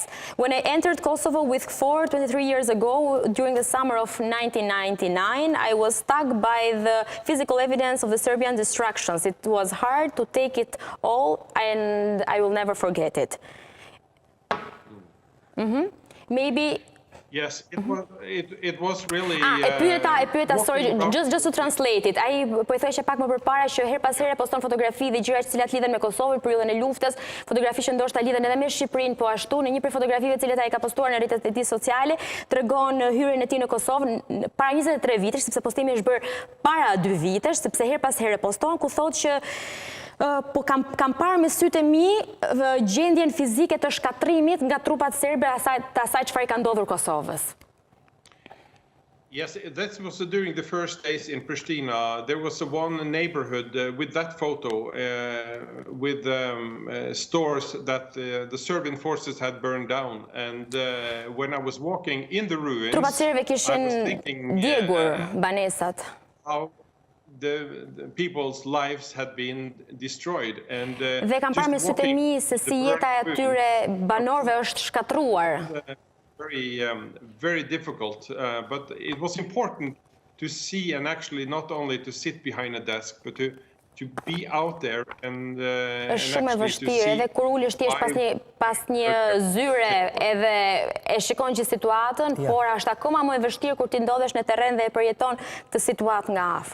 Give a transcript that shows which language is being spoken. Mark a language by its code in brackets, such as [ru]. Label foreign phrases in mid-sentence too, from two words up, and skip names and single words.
[en] When I entered Kosovo with KFOR 23 years ago, during the summer of 1999, I was struck by the physical evidence of the Serbian destructions. It was hard to take it all, and I will never forget it. Maybe. Yes, it was really. [sq] E pyeta, [en] sorry, just to translate it. [sq] Ai po I thoshe pak më përpara që her pas here poston fotografi dhe gjëra të cilat lidhen me Kosovën, periudhën e luftës, fotografi që ndoshta lidhen edhe me Shqipërinë, po ashtu në një prej fotografive të cilat ai ka postuar në rrjetet e tij sociale, tregon hyrjen e tij në Kosovë para 23 vitesh, sepse postimi është bërë para 2 vitesh, sepse her pas here poston ku thotë që po kam parë me sytë e mi gjendjen fizike të shkatrimit nga trupat serbe të asaj çfarë ka ndodhur Kosovës. [en] Yes, that was during the first days in Pristina. There was one neighborhood with that photo, with stores that the Serbian forces had burned down. And when I was walking in the ruins, [sq] trupat serbe kishin djegur banesat. [en] How the people's lives had been destroyed, and [sq] dhe kam parë me sytë e mi se si jeta e atyre banorëve është shkatruar. [en] Very difficult, but it was important to see, and actually not only to sit behind a desk, but to be out there and [sq] është shumë e vështirë, edhe kur ulesh thjesht pas një zyre edhe e shikon që situatën, por është akoma më e vështirë kur ti ndodhesh në terren dhe e përjeton këtë situatë nga afër.